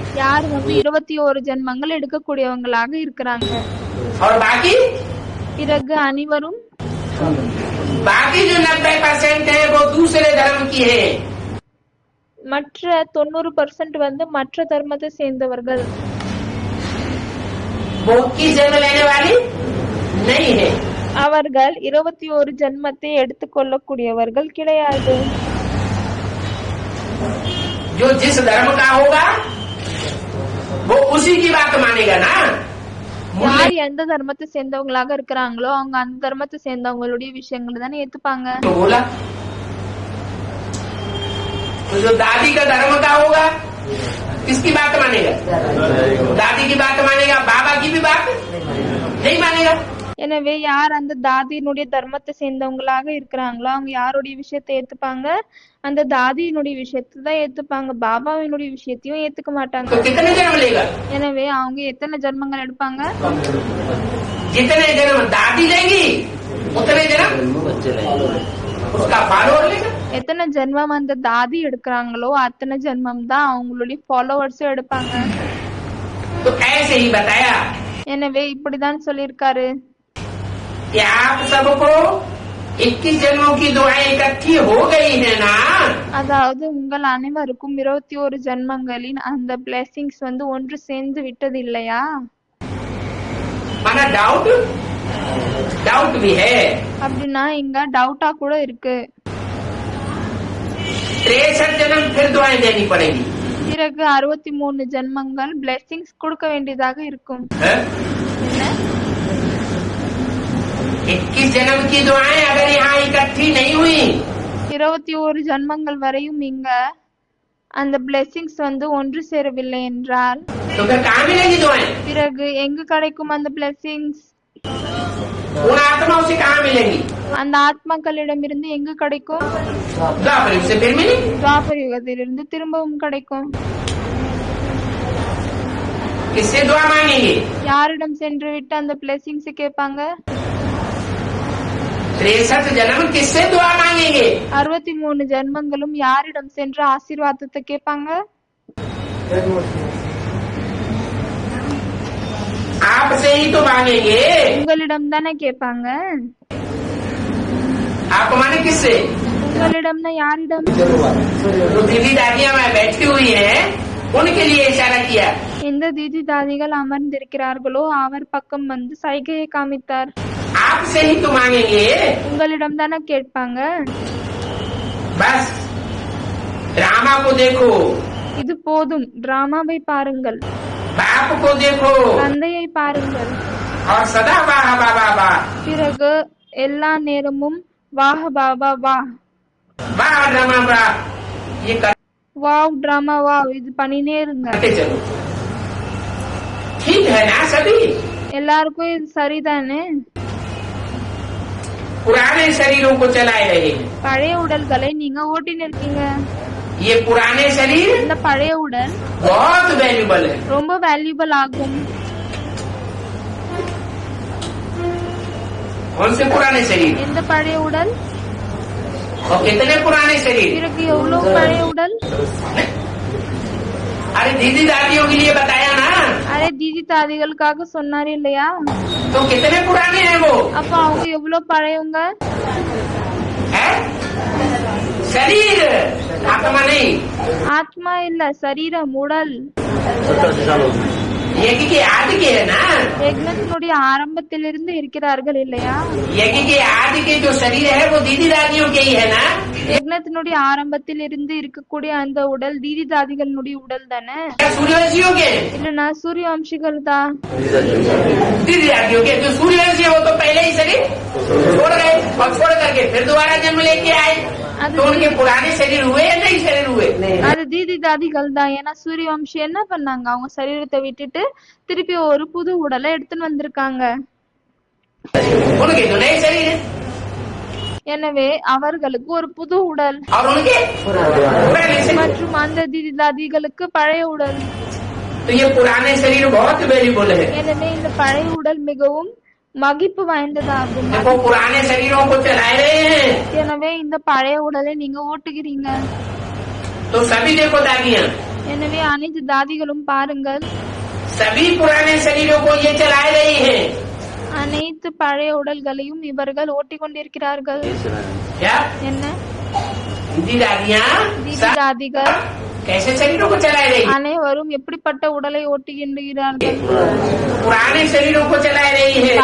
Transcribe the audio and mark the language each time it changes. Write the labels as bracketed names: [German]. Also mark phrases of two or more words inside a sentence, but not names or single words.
[Tamil] யார் வந்து 21 ஜென்மங்கள் எடுக்கக்கூடியவங்களாக இருக்கிறாங்க [Hindi] और बाकी [Tamil] பிறகு அனைவரும் [Hindi] बाकी जो 90% है वो दूसरे धर्म की है। [Tamil] மற்ற 90% வந்து மற்ற தர்மத்தை சேர்ந்தவர்கள் [Hindi] वो 21 जन्म लेने वाली नहीं है। [Tamil] அவர்கள் 21 ஜென்மத்தை எடுத்துக்கொள்ளக்கூடியவர்கள் கிடையாது [Hindi] जो जिस धर्म का होगा वो उसी की बात मानेगा ना। [Tamil] யார் எந்த தர்மத்தை சேர்ந்தவங்களாக இருக்கிறாங்களோ அவங்க அந்த தர்மத்தை சேர்ந்தவங்களுடைய விஷயங்களை தானே ஏத்துப்பாங்க [Hindi] तो बोला तो जो दादी का धर्म का होगा किसकी बात मानेगा दादी की बात मानेगा बाबा की भी बात नहीं मानेगा। [Tamil] எனவே யார் அந்த தாதியினுடைய தர்மத்தை சேர்ந்தவங்களாக இருக்கிறாங்களோ அவங்க யாருடைய விஷயத்தை ஏத்துப்பாங்க அந்த தாதியினுடைய விஷயத்தை தான் ஏத்துப்பாங்க பாபாவினுடைய விஷயத்தையும் ஏத்துக்க மாட்டாங்க [Hindi] तो कितने जन्म लेगा [Tamil] எனவே அவங்க எத்தனை ஜென்மங்கள் எடுப்பாங்க [Hindi] जितने जन्म दादी लेगी उतने जन्म उसका फॉलोअर लेगा। [Tamil] எத்தனை ஜென்மம் அந்த தாதி எடுக்கிறாங்களோ அத்தனை ஜென்மம் தான் அவங்களுடைய ஃபாலோவர்ஸும் எடுப்பாங்க [Hindi] तो ऐसे ही बताया [Tamil] எனவே இப்படிதான் சொல்லியிருக்காரு [Hindi] कि आप सबको 21 जन्मों की दुआएं इकट्ठी हो गई है ना। [Tamil] அதாவது உங்கள் அனைவருக்கும் 21 ஜென்மங்களின் அந்த பிளெஸிங்ஸ் வந்து ஒன்று சேர்ந்து விட்டது இல்லையா [Hindi] माना [English] doubt doubt [Hindi] भी है। [Tamil] அப்படின்னா இங்க டவுட்டா கூட இருக்கு [Hindi] 63 जन्म फिर दुआएं देनी पड़ेगी [Tamil] பிறகு 63 ஜென்மங்கள் பிளெஸிங்ஸ் கொடுக்க வேண்டியதாக இருக்கும் [Hindi] है? [Tamil] என்ன [Hindi] 21 जन्म की दुआएं अगर यहाँ इकट्ठी नहीं हुई [Tamil] 21 ஜென்மங்கள் வரையும் இங்க அந்த பிளெஸிங்ஸ் வந்து ஒன்று சேரவில்லை என்றால் [Hindi] तो फिर कहाँ मिलेगी दुआएं [Tamil] பிறகு எங்கு கிடைக்கும் அந்த பிளெஸிங்ஸ் [Hindi] उन आत्माओं से कहाँ मिलेंगी [Tamil] அந்த ஆத்மாக்களிடமிருந்து எங்கு கிடைக்கும் [Hindi] द्वापर युग से फिर मिलेगी। [Tamil] துவாபர யுகத்திலிருந்து திரும்பவும் கிடைக்கும் [Hindi] किससे दुआ मांगेंगे [Tamil] யாரிடம் சென்று விட்டு அந்த பிளெஸிங்ஸ் கேட்பாங்க [Hindi] 63 जन्म किससे दुआ मांगेंगे [Tamil] 63 ஜென்மங்களும் யாரிடம் சென்று ஆசீர்வாதத்தை கேட்பாங்க [Hindi] आपसे ही तो मांगेंगे। [Tamil] உங்களிடம் தானே கேட்பாங்க [Hindi] आप माने किससे [Tamil] உங்களிடம்னா யாரிடம் [Hindi] जो दीदी दादियां वहाँ बैठी हुई हैं उनके लिए इशारा किया। [Tamil] எந்த தீதி தாதிகள் அமர்ந்திருக்கிறார்களோ அவர் பக்கம் வந்து சைகையை காமித்தார். [Hindi] आपसे ही तो मांगेंगे. [Tamil] உங்களிடம் தானே கேட்பாங்க. [Hindi] बस ड्रामा को देखो, [Tamil] இது போதும், டிராமாவை பாருங்கள், [Hindi] बाप को देखो [Tamil] தந்தையை பாருங்கள். [Hindi] और सदा वाह वाह वाह वाह [Tamil] பிறகு எல்லா நேரமும் [Hindi] वाह बाबा वाह, वाह ड्रामा वाह, ये वाह ड्रामा वाह, [Tamil] இது பண்ணினே இருங்க. [Hindi] करते चलो. ठीक है ना सभी? [Tamil] எல்லாருக்கும் இது சரிதானே? [Hindi] पुराने शरीरों को चलाए रहे हैं. [Tamil] பழைய உடல்களை நீங்க ஓட்டின்னு இருக்கீங்க. [Hindi] ये पुराने शरीर [Tamil] இந்த பழைய உடல் [Hindi] बहुत वैल्यूबल है. [Tamil] ரொம்ப வேல்யூபிள் ஆகும். [Hindi] कौन से पुराने शरीर [Tamil] எந்த பழைய உடல்? [Hindi] और कितने पुराने शरीर? [Tamil] பிறகு எவ்வளவு பழைய உடல்? [Hindi] अरे दीदी दादियों के लिए बताया ना, [Tamil] அரே தீதி தாதிகளுக்காக சொன்னாரு இல்லையா? [Hindi] तो कितने पुराने हैं वो? [Tamil] அப்ப அவங்க எவ்வளவு பழையவங்க? [Hindi] है शरीर, आत्मा नहीं. [Tamil] ஆத்மா இல்ல, சரீரம், உடல். [Hindi] यज्ञ के आदि के है ना, [Tamil] யக்னத்தினுடைய ஆரம்பத்திலிருந்து இருக்கிறார்கள் இல்லையா? [Hindi] यज्ञ के आदि के जो शरीर है वो दीदी दादियों के ही है ना. [Tamil] யக்னத்தினுடைய ஆரம்பத்தில் இருந்து இருக்கக்கூடிய அந்த உடல் தீதி தாதிகளுடைய உடல் தானே? [Hindi] क्या सूर्यवंशियों के? [Tamil] இல்லனா சூரிய வம்சிகள் தான். [Hindi] दीदी दादियों के. जो सूर्यवंशी है वो तो पहले ही शरीर छोड़ गए और छोड़ करके फिर दोबारा जन्म लेके आए, तो उनके पुराने शरीर हुए या नहीं शरीर हुए? [Tamil] அது தீதி தாதிகள் தான். ஏன்னா சூரிய வம்சி என்ன பண்ணாங்க, அவங்க சரீரத்தை விட்டுட்டு திருப்பி ஒரு புது உடலை எடுத்துன்னு வந்திருக்காங்க. [Hindi] उनके तो नए शरीर है [Tamil] எனவே அவர்களுக்கு ஒரு புது உடல் [Hindi] और उनके पुराने शरीर. [Tamil] மற்றும் அந்த தீதி தாதிகளுக்கு பழைய உடல். [Hindi] तो ये पुराने शरीर बहुत वैल्यूबल है. [Tamil] எனவே இந்த பழைய உடல் மிகவும் மகிப்பு வாய்ந்ததாகும். [Hindi] देखो पुराने शरीरों को चलाए रहे हैं, [Tamil] எனவே இந்த பழைய உடலை நீங்க ஓட்டுகிறீங்க. [Hindi] तो सभी देखो दादियाँ, [Tamil] எனவே அனைத்து தாதிகளும் பாருங்கள், [Hindi] सभी पुराने शरीरों को ये चलाए रही हैं. [Tamil] அனைத்து பழைய உடல்களையும் இவர்கள் ஓட்டிக் கொண்டிருக்கிறார்கள். [Hindi] क्या [Tamil] என்ன? [Hindi] दीदी दादियाँ [Tamil] தீதி தாதிகள் [Hindi] कैसे शरीरों को चलाए रही हैं? [Tamil] அனைவரும் எப்படிப்பட்ட உடலை ஓட்டுகின்றார்கள்? [Hindi] पुराने शरीरों को चलाए रही है.